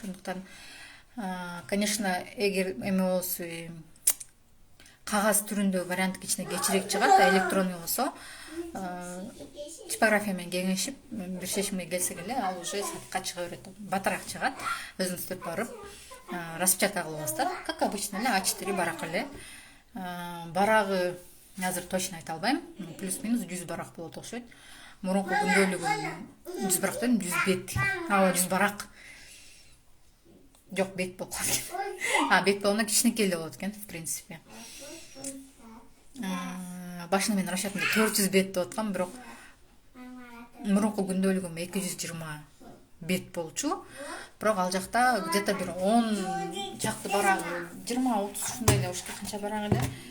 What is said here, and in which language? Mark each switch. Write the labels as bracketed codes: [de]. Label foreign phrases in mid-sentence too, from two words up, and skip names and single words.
[ky] Ошондуктан конечно, эгер эме болсо кагаз түрүндө вариант кичине кечирээк чыгат, электронный болсо типография менен кеңешип бир чечимге келсек эле ал уже сайтка чыга берет. Батыраак чыгат. Өзүңүз деп барып распечатка кылып аласыздар. [ru] Как обычно [ky] эле А4 барак эле. Барагы азыр точно айта албайм. Плюс-минус 100 барак болот окшойт. Мурунку күндөлүгүм 100 барак дедим, 100 бет. 100 барак. Жок, бет болуп калды. Бет болгондо кичинекей эле болот экен, [ru] в принципе. [ky] Башында мен расчетымда 400 бет деп аткам, бирок мурунку күндөлүгүм 220 бет болчу. Бирок ал жакта где-то бир 10 чакты барак, 20-30 ушундай эле, ошто канча барак эле.